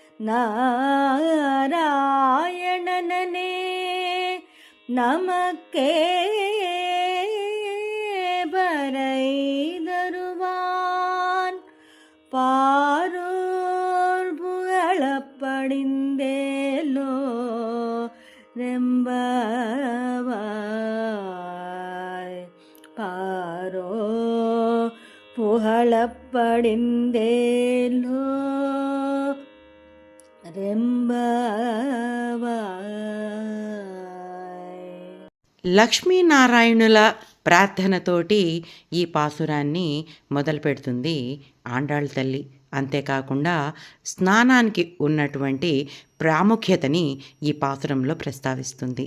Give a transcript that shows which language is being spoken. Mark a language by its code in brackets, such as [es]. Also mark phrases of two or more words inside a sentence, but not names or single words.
[ta] நாராயணனே நமக்கே பறை தருவான் பாரோர் புகழப்படிந்தேலோ ரெம்பவாய் பாரோ புகழப்படிந்தேலோ [te] లక్ష్మీనారాయణుల ప్రార్థనతోటి ఈ పాసురాన్ని మొదలు పెడుతుంది ఆండాళ్ళ తల్లి. అంతేకాకుండా స్నానానికి ఉన్నటువంటి ప్రాముఖ్యతని ఈ పాసురంలో ప్రస్తావిస్తుంది.